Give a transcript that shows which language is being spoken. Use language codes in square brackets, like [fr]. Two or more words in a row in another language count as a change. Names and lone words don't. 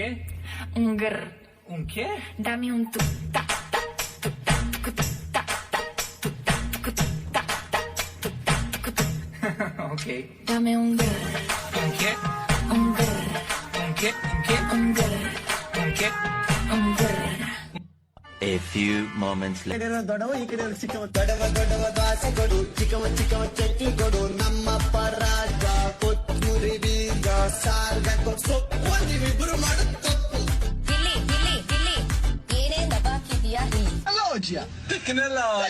[es] Un grr. Un qué? Dame un tu ta ta tu ta tu ta ta tu ta tu ta ta tu ta tu ta. Ok. Dame un grr. Un qué? Un grr. Un qué? Un qué? Un grr. Un qué? Un grr. [en] A few moments later. [kn] ದೊಡವ ಈ ಕಡೆ ಚಿಕ್ಕವ ದೊಡವ ದಾಸೆ ಕೊಡು ಚಿಕ್ಕವ ಚಟ್ನಿ ಕೊಡು ನಮ್ಮ ಪರಾಗ ಕೊತ್ತೂರಿ ಬೀಜ ಸಾರ್ಗ ಸೊಪ್ಪು ನೀವಿಬ್ರು ಮಾಡುತ್ತ ಗಿಲ್ಲಿ ಗಿಲ್ಲಿ ಗಿಲ್ಲಿ ಏನೇನ್ ದಬಾಕಿದ್ಯಾ ಇಲ್ಲಿ ಅಲ್ಲ ಅಜ್ಜಿಯ ಕಿನ್ನಲ್ಲ